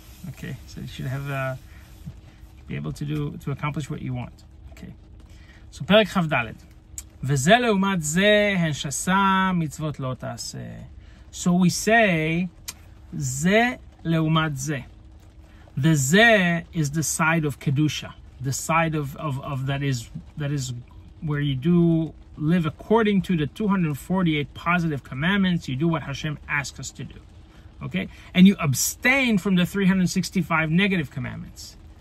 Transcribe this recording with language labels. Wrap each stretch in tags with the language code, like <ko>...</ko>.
<en>Okay, so you should have be able to accomplish what you want. Okay, so Perek Chav Daled.</en> <he>וזה לעומת זה הן שסה מצוות לא תעשה.</he> <en>So we say</en> <he>זה לעומת זה.</he> <en>The ze is the side of kedusha. The side of that is where you do live according to the 248 positive commandments. You do what Hashem asks us to do, okay? And you abstain from the 365 negative commandments.</en>